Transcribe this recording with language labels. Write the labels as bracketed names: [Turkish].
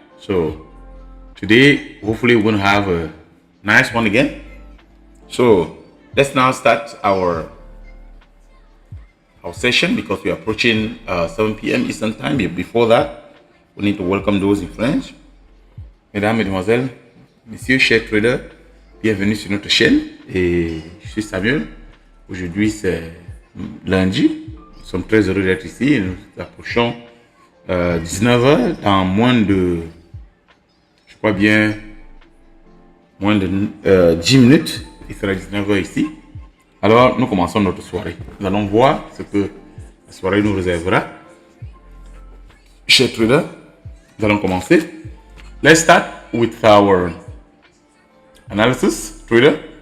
[English] So today, hopefully, we're going to have a nice one again. So let's now start our session because we are approaching 7 p.m. Eastern Time. Before that, we need to welcome those in French. [French] Mesdames, Mesdemoiselles, Messieurs, chers traders, bienvenue sur notre chaîne. Et je suis Samuel. Aujourd'hui, c'est lundi. Nous sommes très heureux d'être ici et nous approchons 19h dans moins de, je crois bien, moins de 10 minutes. Il sera 19h ici. Alors, nous commençons notre soirée. Nous allons voir ce que la soirée nous réservera. Chers traders, nous allons commencer. [English] Let's start with our analysis, trader.